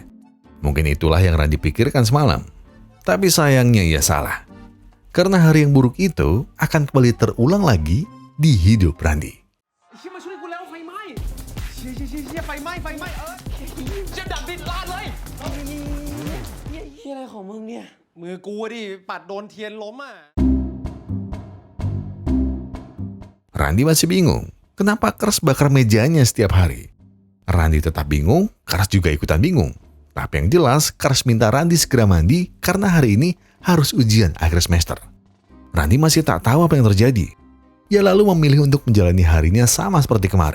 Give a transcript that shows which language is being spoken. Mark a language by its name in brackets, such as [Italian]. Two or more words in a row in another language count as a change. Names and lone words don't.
[Indonesian] Mungkin itulah yang Randy pikirkan semalam. Tapi sayangnya ia salah. Karena hari yang buruk itu akan kembali terulang lagi di hidup Randy. [Thai] เชี่ยมาช่วยกูแล้วไฟไหม้เชี่ยไฟไหม้เชี่ยดับดินลาดเลยเชี่ยอะไรของมึงเนี่ยมือกูดิปัดโดนเทียนล้มอ่ะ [Indonesian] Randy masih bingung. Kenapa Kars bakar mejanya setiap hari? Randy tetap bingung, Kars juga ikutan bingung. Tapi yang jelas, Kars minta Randy segera mandi karena hari ini harus ujian akhir semester. Randy masih tak tahu apa yang terjadi. Ia lalu memilih untuk menjalani harinya sama seperti kemarin.